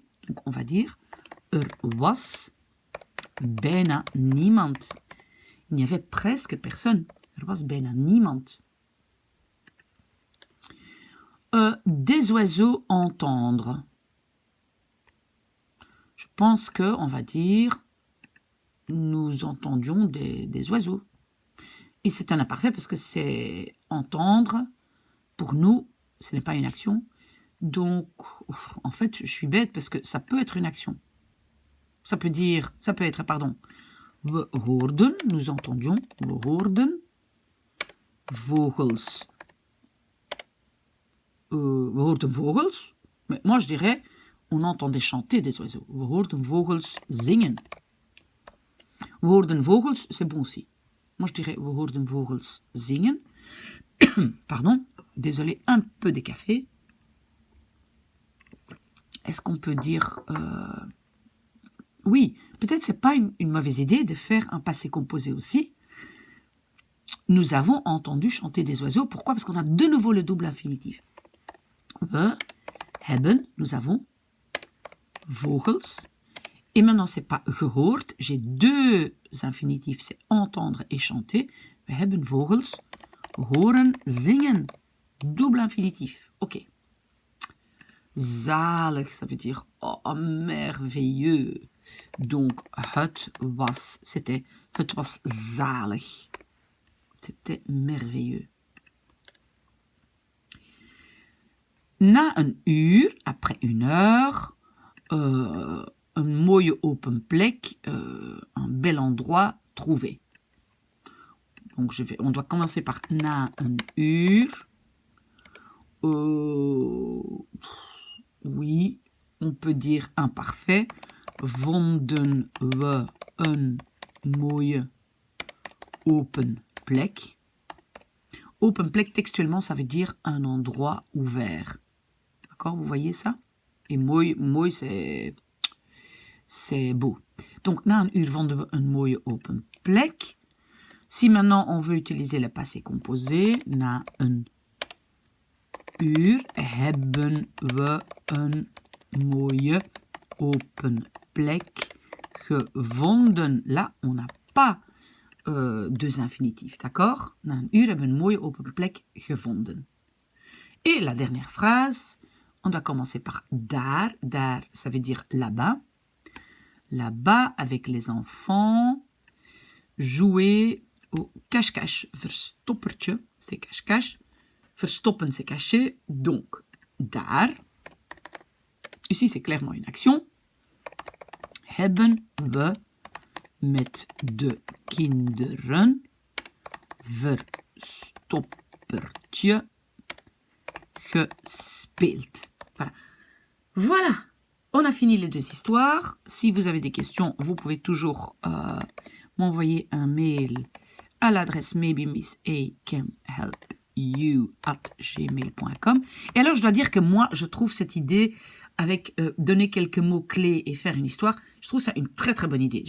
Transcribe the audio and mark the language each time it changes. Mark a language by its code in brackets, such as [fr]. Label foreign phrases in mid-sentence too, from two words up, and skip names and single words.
[fr] Donc, on va dire [nl] was bijna niemand. [fr] Il n'y avait presque personne. [nl] Was bijna niemand. [fr] Des oiseaux entendre. Je pense que on va dire nous entendions des oiseaux. Et c'est un imparfait parce que c'est entendre. Pour nous, ce n'est pas une action. Donc, en fait, je suis bête parce que ça peut être une action. Ça peut être, pardon, [nl] we hoorden, [fr] nous entendions, [nl] we hoorden, vogels. We hoorden vogels, [fr] mais moi je dirais, on entendait chanter des oiseaux. [nl] We hoorden vogels zingen. We hoorden vogels, [fr] c'est bon aussi. Moi, je dirais [nl] we hoorden vogels zingen. [fr] Pardon, désolé, un peu des cafés. Est-ce qu'on peut dire... Oui, peut-être c'est pas une mauvaise idée de faire un passé composé aussi. Nous avons entendu chanter des oiseaux. Pourquoi? Parce qu'on a de nouveau le double infinitif. [nl] We hebben, [fr] nous avons, vogels. Et maintenant, c'est pas gehoord. J'ai deux infinitifs, c'est entendre et chanter. [nl] We hebben vogels horen zingen. [fr] Double infinitif. Ok. Zalig, ça veut dire oh, merveilleux. Donc, [nl] het was zalig. [fr] C'était merveilleux. [nl] Na een uur, [fr] après une heure, [nl] een mooie open plek, [fr] un bel endroit trouvé. Donc, on doit commencer par [nl] na een uur. [fr] Oui, on peut dire imparfait. [nl] Vonden we een mooie open plek. Open plek, [fr] textuellement, ça veut dire un endroit ouvert. D'accord, vous voyez ça? Et mooi, c'est beau. Donc, [nl] na een uur vonden we een mooie open plek. [fr] Si maintenant on veut utiliser le passé composé, [nl] na een uur hebben we een mooie open plek gevonden. [fr] Là, on n'a pas deux infinitifs, d'accord? [nl] Na een uur hebben we een mooie open plek gevonden. [fr] Et la dernière phrase, on doit commencer par daar. Daar, ça veut dire là-bas. Là-bas, avec les enfants, jouer au cache-cache. Verstoppertje, c'est cache-cache. Verstoppen, c'est caché. Donc, daar. Ici, c'est clairement une action. [nl] Hebben we met de kinderen verstoppertje gespeeld. [fr] Voilà. Voilà. On a fini les deux histoires. Si vous avez des questions, vous pouvez toujours m'envoyer un mail à l'adresse maybemissacanhelpyou@gmail.com. Et alors, je dois dire que moi, je trouve cette idée avec donner quelques mots-clés et faire une histoire, je trouve ça une très très bonne idée.